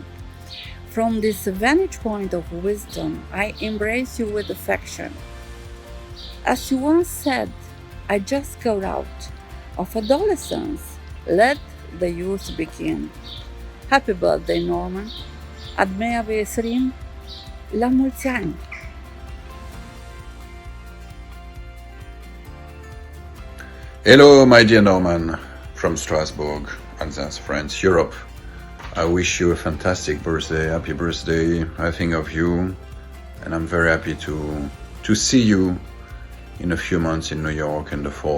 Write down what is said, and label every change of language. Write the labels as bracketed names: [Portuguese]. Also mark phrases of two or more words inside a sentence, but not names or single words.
[English] From this vantage point of wisdom, I embrace you with affection. As you once said, I just got out of adolescence. Let the youth begin. Happy birthday, Norman. Ad mea veserim, [Romanian] la mulți ani. [English] Hello, my dear Norman, from Strasbourg, Alsace, France, Europe. I wish you a fantastic birthday, happy birthday. I think of you, and I'm very happy to see you in a few months in New York in the fall.